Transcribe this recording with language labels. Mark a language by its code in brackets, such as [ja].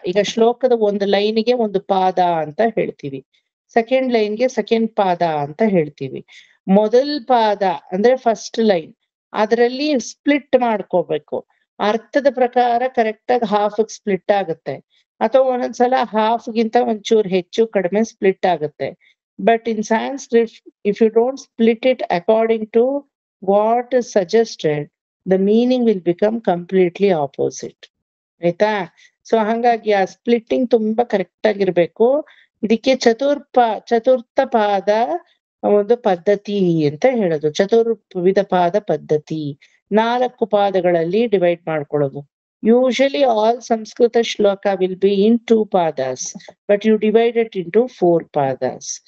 [kn] ಈಗ ಶ್ಲೋಕದ ಒಂದು ಲೈನ್ಗೆ ಒಂದು ಪಾದ ಅಂತ ಹೇಳ್ತೀವಿ, ಸೆಕೆಂಡ್ ಲೈನ್ಗೆ ಸೆಕೆಂಡ್ ಪಾದ ಅಂತ ಹೇಳ್ತೀವಿ. ಮೊದಲ ಪಾದ ಅಂದ್ರೆ ಫಸ್ಟ್ ಲೈನ್, ಅದರಲ್ಲಿ ಸ್ಪ್ಲಿಟ್ ಮಾಡ್ಕೋಬೇಕು. ಅರ್ಥದ ಪ್ರಕಾರ ಕರೆಕ್ಟ್ ಆಗಿ ಹಾಫ್ ಸ್ಪ್ಲಿಟ್ ಆಗುತ್ತೆ, ಅಥವಾ ಒಂದೊಂದ್ಸಲ ಹಾಫ್ಗಿಂತ ಒಂಚೂರು ಹೆಚ್ಚು ಕಡಿಮೆ ಸ್ಪ್ಲಿಟ್ ಆಗುತ್ತೆ. [en] But in Sanskrit, if you don't split it according to what is suggested, the meaning will become completely opposite. [kn] ಆಯ್ತಾ? ಸೊ ಹಂಗಾಗಿ ಆ ಸ್ಪ್ಲಿಟ್ಟಿಂಗ್ ತುಂಬಾ ಕರೆಕ್ಟ್ ಆಗಿರ್ಬೇಕು. ಇದಕ್ಕೆ ಚತುರ್ಥ ಪಾದ ಒಂದು ಪದ್ಧತಿ ಅಂತ ಹೇಳೋದು. ಚತುರ್ವಿಧ ಪಾದ ಪದ್ಧತಿ, 4 ಪಾದಗಳಲ್ಲಿ ಡಿವೈಡ್ ಮಾಡ್ಕೊಳ್ಳೋದು. [en] Usually all Sanskrit shloka will be in 2 padas, but you divide it into 4 padas.